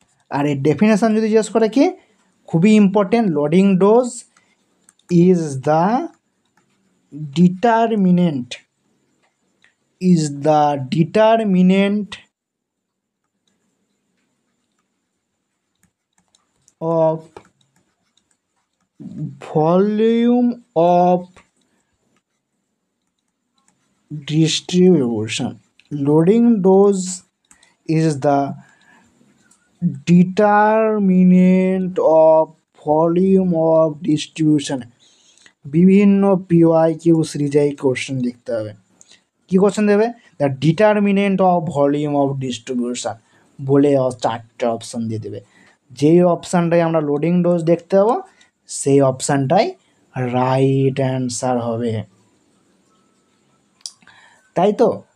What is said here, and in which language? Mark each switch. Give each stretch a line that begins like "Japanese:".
Bangla: আর এই ডেফিনেশন যদি জিজ্ঞেস করে কি, খুবই important,
English: Loading dose is the determinant, is the determinant of volume of distribution. Loading dose is the determinant of volume of distribution.
Bangla: বিভিন্ন PYQ সিরিজে এই কোশ্চেন লিখতে হবে। কী কোশ্চেন দেবে,
English: the determinant of volume of distribution
Bangla: বলে চারটে option দিয়ে দেবে। যেই অপশানটাই আমরা লোডিং ডোজ দেখতে পাবো, সেই অপশানটাই রাইট অ্যান্সার হবে, তাই তো।